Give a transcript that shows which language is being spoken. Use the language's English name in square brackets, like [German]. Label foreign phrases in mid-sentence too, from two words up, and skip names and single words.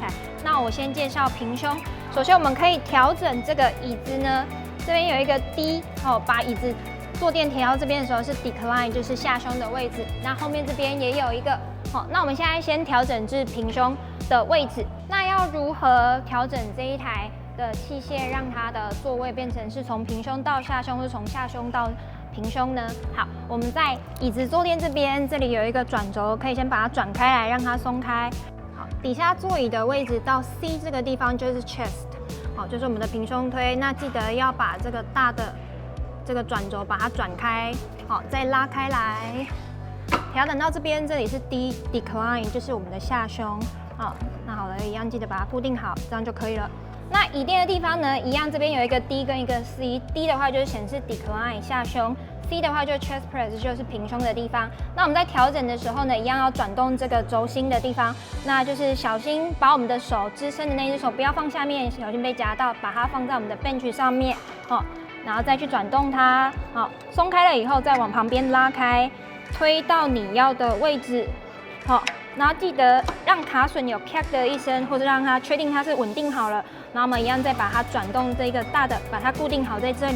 [Chinese] 那我先介紹平胸。首先我們可以調整這個椅子呢，這邊有一個 D 哦，把椅子坐墊調到這邊的時候是 decline， 就是下胸的位置。那後面這邊也有一個，好，那我們現在先調整至平胸的位置。那要如何調整這一台的器械，讓它的座位變成是從平胸到下胸，或是從下胸到平胸呢？好，我們在椅子坐墊這邊，這裡有一個轉軸，可以先把它轉開來，讓它鬆開。好，底下座椅的位置到 C 這個地方就是 chest， 好，就是我們的平胸推。那記得要把這個大的這個轉軸把它轉開，好，再拉開來，調整到這邊，這裡是 D decline，就是我們的下胸。好，那好了，一樣記得把它固定好，這樣就可以了。那椅墊的地方呢，一樣這邊有一個 D 跟一個 C，D 的話就是顯示 decline 下胸 ，C 的話就是 [English] chest press [Chinese] 就是平胸的地方。那我們在調整的時候呢，一樣要轉動這個軸心的地方，那就是小心把我們的手支撐的那只手不要放下面，小心被夾到，把它放在我們的 bench 上面，好，然後再去轉動它，好，鬆開了以後再往旁邊拉開，推到你要的位置，好。然後記得讓卡榫有啪的一聲，或者讓它確定它是穩定好了。然後我們一樣再把它轉動這個大的，把它固定好在這裡。